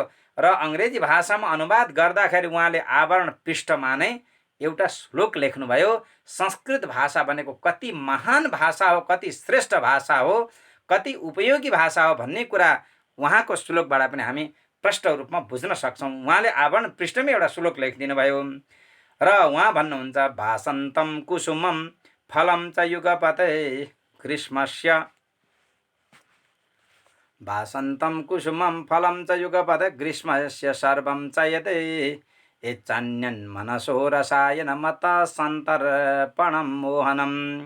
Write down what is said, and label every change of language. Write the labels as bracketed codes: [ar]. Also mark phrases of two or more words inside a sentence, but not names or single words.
[ne] र अङ्ग्रेजी भाषामा अनुवाद गर्दाखेरि उहाँले आवरण पृष्ठमा नै एउटा श्लोक लेख्नुभयो। संस्कृत भाषा भनेको कति महान भाषा हो, कति श्रेष्ठ भाषा हो, कति उपयोगी भाषा हो भन्ने कुरा उहाँको श्लोकबाट पनि हामी प्रष्ट रूपमा बुझ्न सक्छौँ। उहाँले आवरण पृष्ठमै एउटा श्लोक लेखिदिनु भयो र उहाँ भन्नुहुन्छ, [sa] भासन्तं कुसुमं फलं च युगपते ग्रीष्मस्य वासन्तं कुसुमं फलं च युगपद ग्रीष्मस्य सर्वं च यते यच्चान्यन् मनसो रसायनमतः सन्तर्पणं मोहनम्